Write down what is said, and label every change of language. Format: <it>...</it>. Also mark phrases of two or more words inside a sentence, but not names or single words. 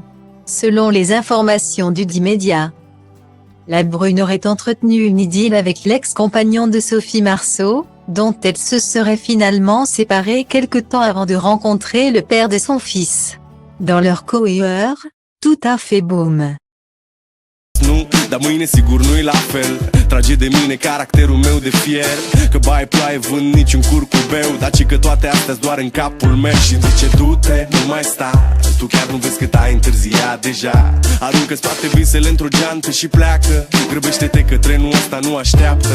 <fr>Selon les informations du dit média, la brune aurait entretenu une idylle avec l'ex-compagnon de Sophie Marceau, dont elle se serait finalement séparée quelque temps avant de rencontrer le père de son fils. Dans leur coeur, tout a fait boom.</fr> <ro>Nu, dar mâine sigur nu-i la fel. Trage de mine caracterul meu de fier, că bai ploaie vânt niciun curcubeu, dar ci că toate astea-s doar în capul meu. Și-mi zice du-te, nu mai sta, tu chiar nu vezi cât ai întârziat deja. Aruncă-ți toate visele într-o geantă și pleacă. Grăbește-te că trenul ăsta nu așteaptă.</ro>